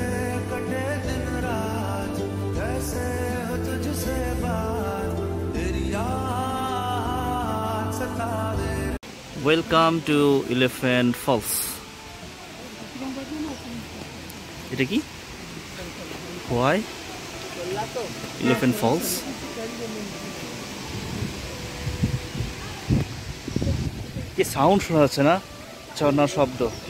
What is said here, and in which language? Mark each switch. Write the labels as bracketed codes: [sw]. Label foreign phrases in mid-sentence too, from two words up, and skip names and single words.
[hi] कटे दिन रात, कैसे हो तुझसे बात, तेरी याद सतावे। [en] Welcome to Elephant Falls. [bn] এটা কি [en] why Elephant Falls? [bn] কি সাউন্ড শোনা যাচ্ছে না, ঝর্ণার শব্দ।